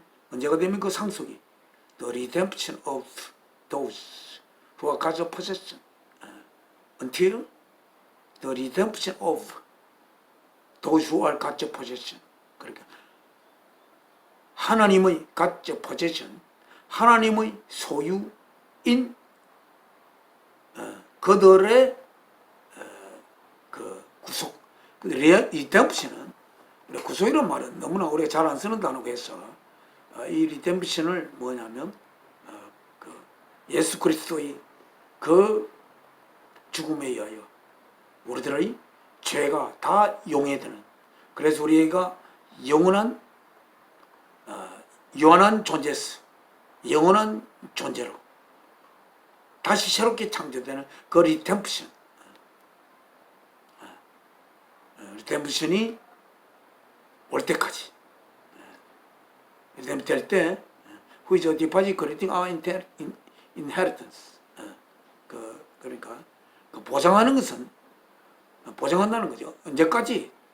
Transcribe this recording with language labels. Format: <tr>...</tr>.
<ko>언제가 되면 그 상속이</ko> <en>the redemption of those who are God's possession. Until the redemption of those who are God's possession.</en> <ko>그러니까 하나님의</ko> <en>God's possession,</en> <ko>하나님의 소유인 그들의 그 구속. redemption은 구속이라는 말은 너무나 우리가 잘 안 쓰는 단어고 해서 이 redemption을 뭐냐면 예수 그리스도의 그 죽음에 의하여 우리들의 죄가 다 용해되는, 그래서 우리가 영원한 존재스, 영원한 존재로 다시 새롭게 창조되는 그 리템프션. 리템프션이 올 때까지 리템프 될 때</ko> <en>who is a deposit creating our inheritance.</en> <ko>그러니까 보장하는 것은 보장한다는 거죠. 언제까지?</ko>